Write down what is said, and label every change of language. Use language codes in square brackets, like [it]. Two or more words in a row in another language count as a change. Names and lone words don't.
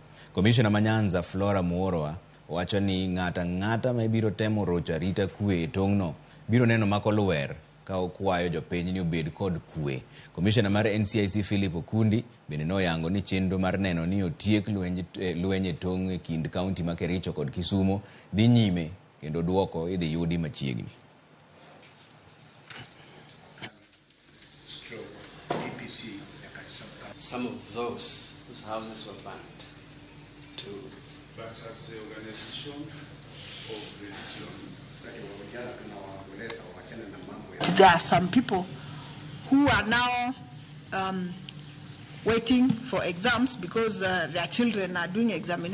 [luo] Komishona ma Nyanza Flora Muorwa wacho ni ng'ata ma biro temo rocho arita kwe e tong'no biro neno makolwer ka okwayo jopiny ni obed kod kwe. Komishona mar NCIC Philip Okundi bende noyango ni chenro mar neno ni otiek lwenye tong' e kind kaunti ma Kericho kod Kisumu dhi nyime kendo duoko idhi yudi machiegni. [en] Some of those whose houses were burnt to. But as the organization of religion, there are some people who are now waiting for exams because their children are doing examinations.